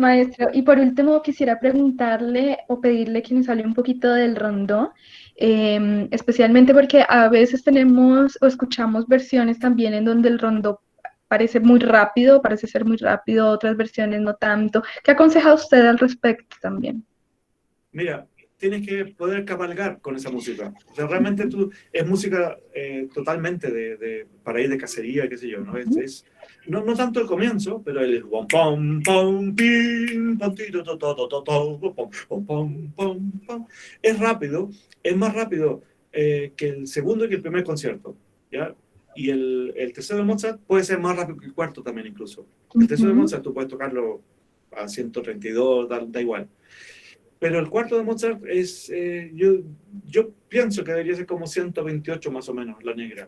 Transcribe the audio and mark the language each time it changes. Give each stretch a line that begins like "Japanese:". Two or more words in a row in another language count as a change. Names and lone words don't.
Spanish: Maestro, y por último quisiera preguntarle o pedirle que nos hable un poquito del rondó, especialmente porque a veces tenemos o escuchamos versiones también en donde el rondó parece ser muy rápido, otras versiones no tanto. ¿Qué aconseja usted al respecto también? Mira, tienes que poder cabalgar con esa música. O sea, realmente es música totalmente para ir de cacería, qué sé yo, ¿no? No tanto el comienzo, pero el pom pom pom pim pom tiro to to to to to pom pom pom pom pom es rápido, es más rápido que el segundo y que el primer concierto, ¿ya? Y el tercero de Mozart puede ser más rápido que el cuarto también incluso. El tercero de Mozart tú puedes tocarlo a 132, da igual. Pero el cuarto de Mozart es, yo pienso que debería ser como 128 más o menos, la negra.